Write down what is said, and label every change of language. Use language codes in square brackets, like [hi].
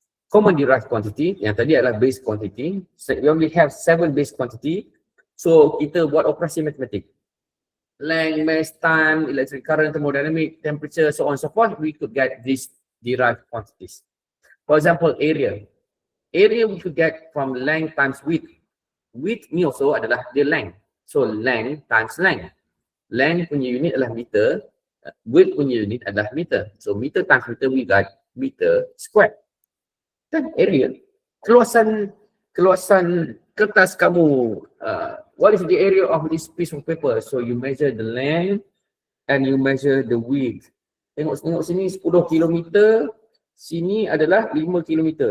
[en] Common derived quantity, [ms] yang tadi adalah [en] base quantity. So we only have 7 base quantity. [ms] So kita buat operasi matematik. [en] Length, mass, time, electric current, thermodynamic, temperature, so on and so forth, we could get these derived quantities. For example, area. Area we could get from length times width. Width ni also adalah the length. So length times length. [ms] Length punya unit adalah meter, width punya unit adalah meter. [en] So meter times meter, we got meter square. [ms] Dan area, keluasan kertas kamu, [en] what is the area of this piece of paper? So you measure the length and you measure the width. [ms] Tengok sini 10 km, sini adalah 5 km.